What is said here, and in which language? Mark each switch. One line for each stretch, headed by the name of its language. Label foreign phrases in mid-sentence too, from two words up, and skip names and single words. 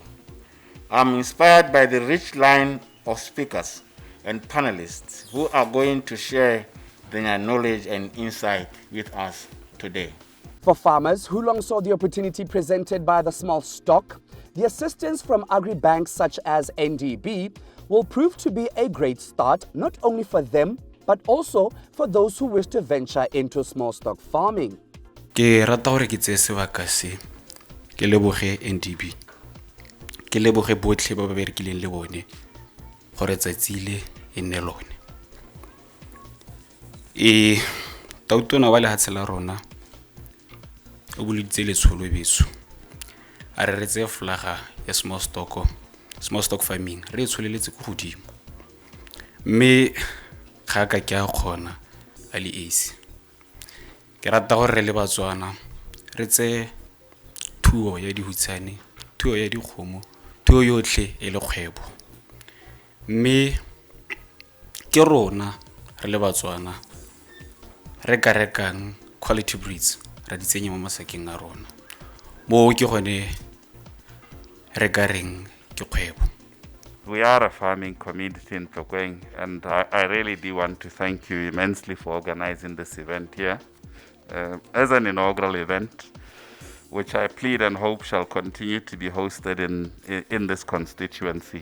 English: I'm inspired by the rich line of speakers and panelists who are going to share their knowledge and insight with us today. For farmers who long saw the opportunity presented by the small stock, the assistance from agri-banks such as NDB will prove to be a great start not only for them but also for those who wish to venture into small stock farming.
Tswana: Ke rata hore ke tse sebaka se ke leboge NDB ke leboge botlhe ba ba berekileng le bone gore tsatsile e nne lone tautona wa lehatshe la rona o buleditse letsholo beso a re retse flaga ya
English: small stock farming
Tswana: re tsholeletse go godimo mme ga ka ke a kgona a le esi ke rata gore re le Batswana re tse thuo ya dihutsane thuo ya dikgomo thuo yotlhe e le kgwebo mme ke rona re le Batswana re ka rekang
English: quality breeds
Tswana: ra di tsenya mo masakeng a rona mo ke gone re ka reng ke kgwebo.
English: We are a farming community in Phikwe, and I really do want to thank you immensely for organizing this event here as an inaugural event, which I plead and hope shall continue to be hosted in this constituency.